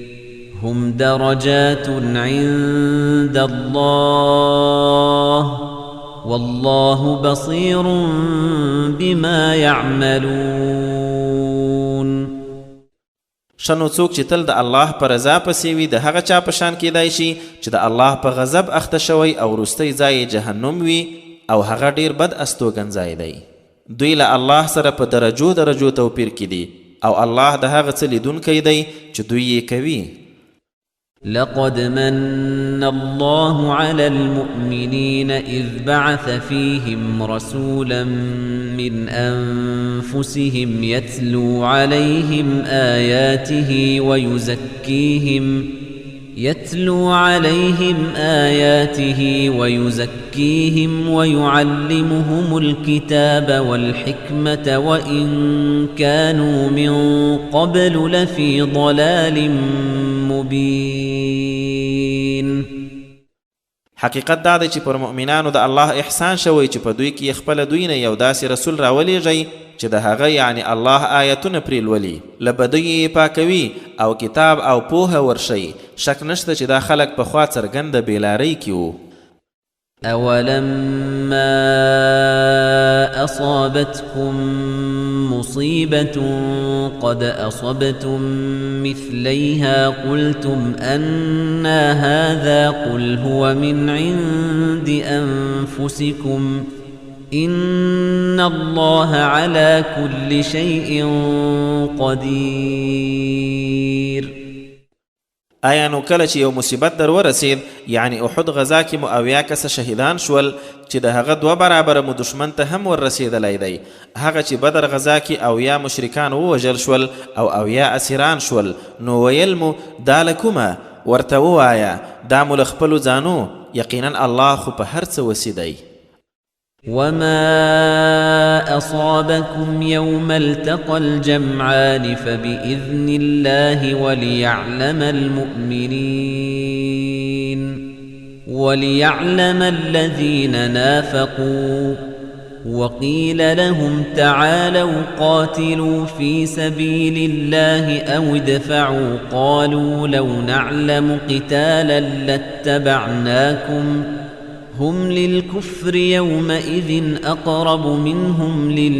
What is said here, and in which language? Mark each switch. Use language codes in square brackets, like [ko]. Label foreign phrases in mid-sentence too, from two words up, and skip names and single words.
[ar] هم درجات عند الله والله بصير بما يعملون. [ps] شنو څوک چې تل د الله په رضا پسې وي د هغه چا په شان کیدای شي چې د الله په غضب اخته شوی او وروستی ځای جهنم وي او هغه ډیر بد استوګنځای دی. دوی له الله سره په درجو توپیر کې دي او الله د هغه څه لیدونکی دی چې دوی یې کوي. [ar] لقد من الله على المؤمنين إذ بعث فيهم رسولا من أنفسهم يتلو عليهم آياته ويزكيهم ويعلمهم الكتاب والحكمة وإن كانوا من قبل لفي ضلال مبين. [ps] حقیقت دا دی چې پر مؤمنانو د الله احسان شوی چې په دوی کې خپل دوی نه یو داسې رسول راولېږئ چې د هغه یعنی الله آیتونه پرې لولي له بدیو یې پاکوي او کتاب او پوهه ورشي. شک نشته چې دا خلک پخوا څرګنده بېلارۍ کې وو. [ar] أولما أصابتكم مصيبة قد أصبتم مثليها قلتم أنى هذا قل هو من عند أنفسكم إن الله على كل شيء قدير. [ps] آیا نو کله چې یو مصیبت در ورسید یعنی احد غزا کې مو اویا کسه شهیدان شول چې د هغه 2 برابره مو دشمن ته هم ور رسېدلی دی، هغه چې بدر غزا کې اویا مشرکان ووژل شول او اویا اسیران شول، نو ویل مو دا له کومه؟ ورته ووایه دا مو له خپلو ځانو، یقینا الله خو په هر څه وسي دی. [ar] وما أصابكم يوم التقى الجمعان فبإذن الله وليعلم الذين نافقوا وقيل لهم تعالوا قاتلوا في سبيل الله أو ادفعوا قالوا لو نعلم قتالا لاتبعناكم هم للكفر يومئذ أقرب منهم